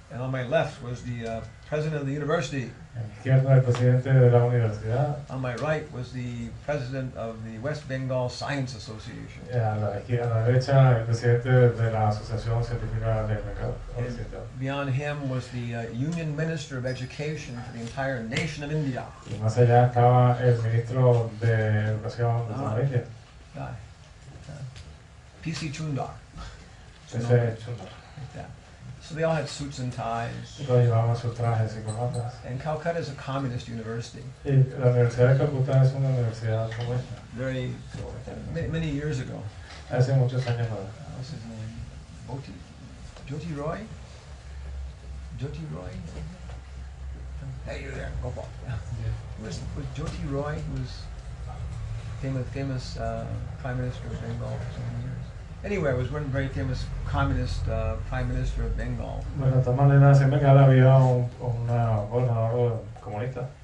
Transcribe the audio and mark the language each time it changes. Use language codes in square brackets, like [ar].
[en] And on my left was the president of the university. [es] A mi izquierda el presidente de la universidad. [en] On my right was the president of the West Bengal Science Association. [es] A la derecha el presidente de la Asociación Científica del Mercado Occidental. [en] Beyond him was the Union Minister of Education for the entire nation of India. [es] Y más allá estaba el ministro de Educación de toda la India. [en] P.C. Chundar. [es] Ese Chundar. [en] Like that. So they all had suits and ties. [es] Y todos llevaban sus trajes y corbatas. [en] And Calcutta is a communist university. [es] Y la Universidad de Calcuta es una universidad comunista. [en] Very many years ago. [es] Hace muchos años ahora. [en] What's his name? Jyoti Roy? Jyoti Roy? Hey, you there, Gopal. Was Jyoti Roy, who was famous Prime Minister of Bengal for so many years? Anyway, was one very famous communist Prime Minister of Bengal. [es] Bueno, de todas maneras, en Bengal había un gobernador comunista.